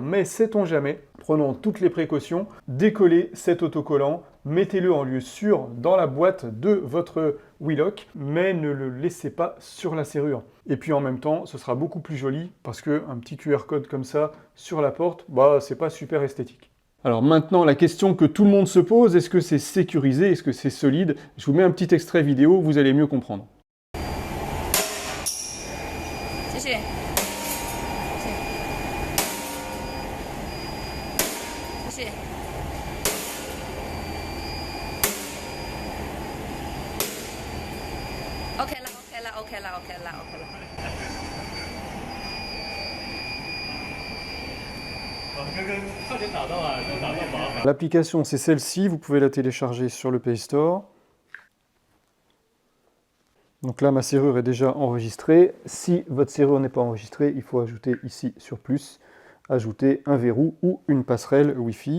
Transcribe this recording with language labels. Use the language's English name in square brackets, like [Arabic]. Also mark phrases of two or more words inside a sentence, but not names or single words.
[French] Mais sait-on jamais, prenons toutes les précautions, décollez cet autocollant, mettez-le en lieu sûr dans la boîte de votre Wheelock, mais ne le laissez pas sur la serrure. Et puis en même temps, ce sera beaucoup plus joli parce qu'un petit QR code comme ça sur la porte, c'est pas super esthétique. Alors maintenant, la question que tout le monde se pose, est-ce que c'est sécurisé, est-ce que c'est solide? Je vous mets un petit extrait vidéo, vous allez mieux comprendre. [Chinese] 谢谢，谢谢。OK 啦，OK 啦，OK 啦，OK 啦，OK 啦。 [French] L'application, c'est celle-ci, vous pouvez la télécharger sur le Play Store. Donc là, ma serrure est déjà enregistrée. Si votre serrure n'est pas enregistrée, il faut ajouter ici sur plus, ajouter un verrou ou une passerelle Wi-Fi.